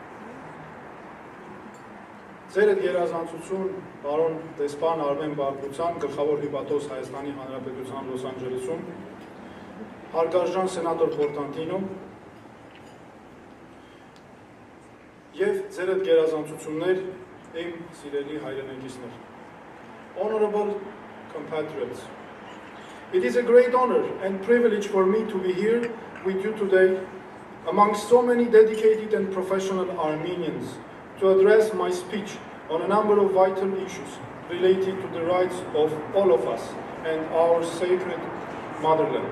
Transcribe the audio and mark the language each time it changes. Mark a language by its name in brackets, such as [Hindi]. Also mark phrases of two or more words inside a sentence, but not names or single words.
[Armenian] ձեր այդ երազանցություն պարոն դեսպան Արմեն Բարկության, գլխավոր հիվատոս Հայաստանի Հանրապետության Լոս Անջելեսում, հարգարժան սենատոր Պորտանտինո եւ ձեր այդ գերազանցություններ իմ սիրելի հայրենակիցներ. [English] Honorable compatriots, it is a great honor and privilege for me to be here with you today amongst so many dedicated and professional Armenians to address my speech on a number of vital issues related to the rights of all of us and our sacred motherland.